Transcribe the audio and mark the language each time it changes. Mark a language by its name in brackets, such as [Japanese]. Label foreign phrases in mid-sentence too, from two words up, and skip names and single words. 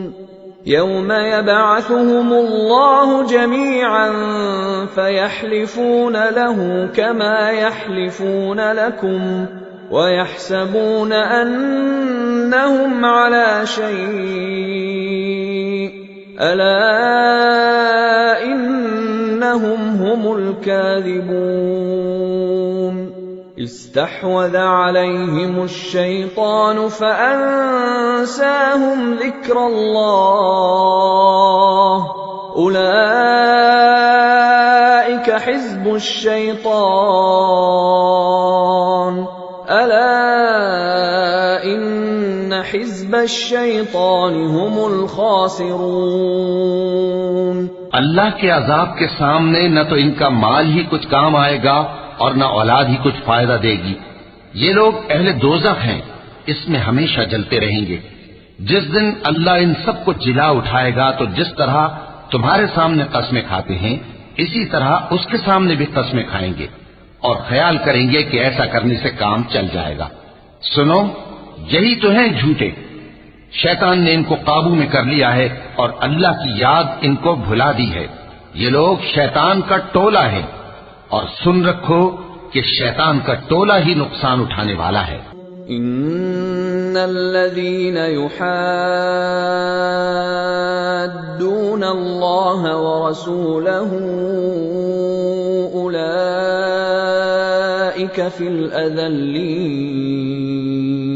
[Arabic] يوم يبعثهم الله جميعا فيحلفون له كما يحلفون لكم ويحسبون أنهم على شيء ألا إنهم هم الكاذبون. استحوذ عليهم الشيطان فأنساهم ذكر الله أولئك حزب الشيطان ألا إن حزب الشيطان هم الخاسرون. [Hindi] अल्लाह के अजाब के सामने न तो इनका माल ही कुछ काम आएगा और न औलाद ही कुछ फायदा देगी। ये लोग अहले दोज़ख हैं, इसमें हमेशा जलते रहेंगे। जिस दिन अल्लाह इन सबको जिला उठाएगा तो जिस तरह तुम्हारे सामने कस्में खाते हैं इसी तरह उसके सामने भी कस्में खाएंगे और ख्याल करेंगे कि ऐसा करने से काम चल जाएगा। सुनो, यही तो हैं झूठे। शैतान ने इनको काबू में कर लिया है और अल्लाह की याद इनको भुला दी है। ये लोग शैतान का टोला है, और सुन रखो कि शैतान का टोला ही नुकसान उठाने वाला है। [Arabic] إن الذين يحادون الله ورسوله أولئك في الأذلين.